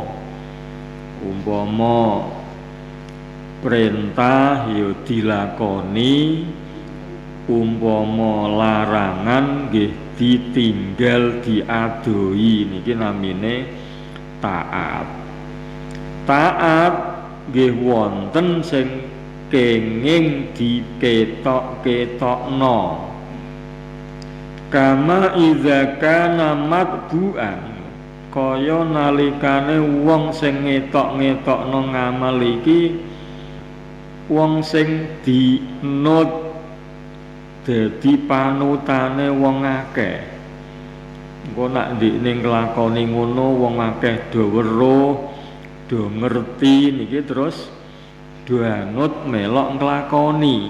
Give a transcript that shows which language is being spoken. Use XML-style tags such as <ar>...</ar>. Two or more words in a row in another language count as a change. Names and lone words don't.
<jv>Umpama perintah ya dilakoni, umpama larangan nggih ditinggal diadoi, niki namine taat. Taat nggih wonten sing kenging diketok-ketokno,</jv> <ar>كما إذا كان متبوعاً,</ar> <jv>kaya nalikane wong sing ngetok-ngetokno ngamal iki wong sing dinut dadi panutane wong akeh. Engko nek ndekne nglakoni ngono wong akeh do weruh, do ngerti niki terus do anut melok nglakoni.</jv>